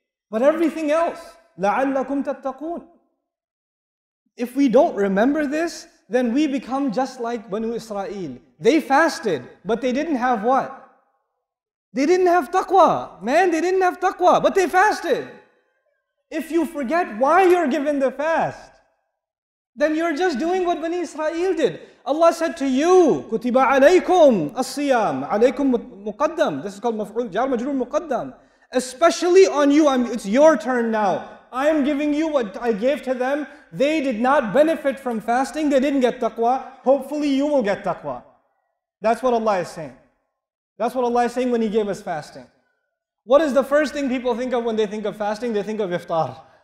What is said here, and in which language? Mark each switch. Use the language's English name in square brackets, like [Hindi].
[English] But everything else, [Arabic] لَعَلَّكُمْ تَتَّقُونَ. [English] If we don't remember this, then we become just like Bani Israel. They fasted, but they didn't have what? They didn't have taqwa. Man, they didn't have taqwa, but they fasted. If you forget why you're given the fast, then you're just doing what Bani Israel did. Allah said to you, [Arabic] كُتِبَ عَلَيْكُمْ الصِّيَامِ عَلَيْكُمْ مُقَدَّم. [English] This is called [Arabic] مفعول جار مجرور مقدم. [English] Especially on you, it's your turn now. I'm giving you what I gave to them. They did not benefit from fasting. They didn't get taqwa. Hopefully you will get taqwa. That's what Allah is saying. That's what Allah is saying when He gave us fasting. What is the first thing people think of when they think of fasting? They think of iftar.